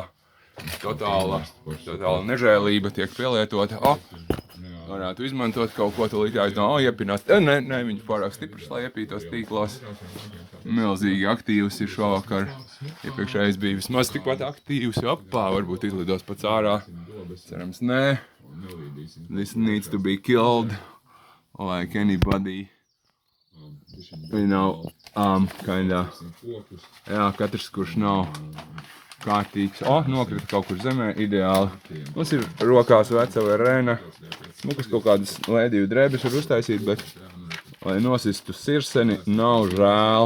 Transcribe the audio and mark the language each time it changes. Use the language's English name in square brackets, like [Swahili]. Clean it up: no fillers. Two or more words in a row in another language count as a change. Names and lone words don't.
[Latvian] Totāla nežēlība tiek pielietota. Varētu izmantot kaut ko tu likās, iepināt. Nē, viņi pārāk stiprs, lai iepītos tīklos. Milzīgi aktīvs ir šovakar. Iepriekšējais bija vismaz tikpat aktīvs, varbūt izlidos pats ārā. Cerams, nē. [English] This needs to be killed like anybody. [Latvian] Katrs, kurš nav kārtīgs. Nokrita kaut kur zemē, ideāli. Mums ir rokās veca Verena. Kas kaut kādas lēdīju drēbes var uztaisīt, bet, lai nosistu sirseni, nav žēl.